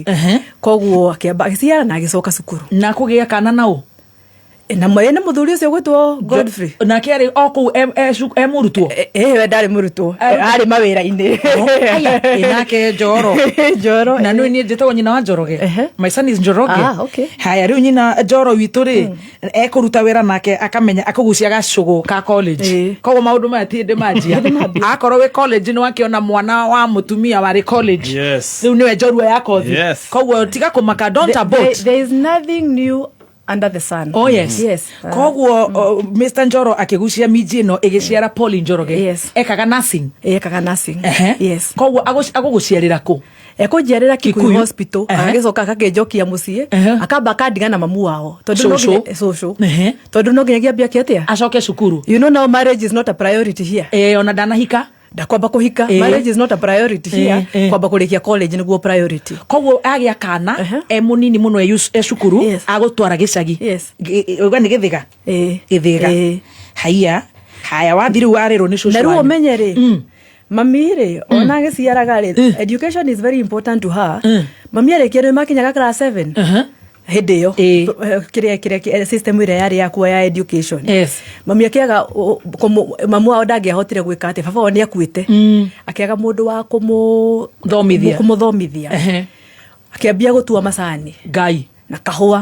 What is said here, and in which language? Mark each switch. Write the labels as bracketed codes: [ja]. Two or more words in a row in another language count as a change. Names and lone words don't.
[ki] Koguo akĩamba agĩciara na agĩcoka cukuru. Na kũgĩa kana nao? Na mwene mũthuri ũcio gwĩtwo Godfrey. Na kĩarĩ o kũu mũrutwo? We ndarĩ mũrutwo. Arĩ mawĩra-inĩ. Nake Njoro. Na niĩ njĩtagwo nyina wa Njoroge. [en] My son is Njoroge. Okay. [ki] Haya, rĩu nyina Njoro witũ rĩ ekũruta wĩra nake akamenya akũgucia gacũgũ ka college. Koguo maũndũ maya ti manjia. Akorwo wĩ college nĩ wakĩona mwana wa mũtumia warĩ college. Rĩu nĩwe njorua ya kothi. Koguo tiga kũmaka, [en] don't abort. There is nothing new under the sun. Oh yes. [ki] Koguo Mr. Njoro akigucia miji no igiciara Pauline Njoroge. Ekaga nursing. Yes. Koguo agũguciarĩra kũ? Ekũnjiarĩra Kikuyu Hospital. Agĩcoka akakĩnjokia mũciĩ. Akamba akandiga na mamu wao. Tondũ no nginyagia mbia kĩatia. Acoke cukuru. [en] You know now marriage is not a priority here. [ki] Ona ndanahika. Ndakwamba kuhika. [en] Marriage is not a priority here. [ki] Kwamba kurikia college niguo priority. Koguo agĩa kana mũnini mũno cukuru agũtwara gĩcagi. Uga nĩ Gĩthĩga. Haya wathiri warĩrwo nĩ cũcũ. Na rĩu ũmenye rĩ mami rĩ ona agĩciaraga rĩ [en] education is very important to her. [ki] Mami arĩkia makinyaga class 7. Hĩndĩ ĩyo kĩrĩa system ĩrĩa yarĩ ya kuoya education. Mami akĩaga mamu wao ndangĩahotire gwĩka atĩ baba wao nĩ akuĩte. Akĩaga mũndũ wa kũmũthomithia. Akĩambia gũtua macani. Ngai. Na kahũa.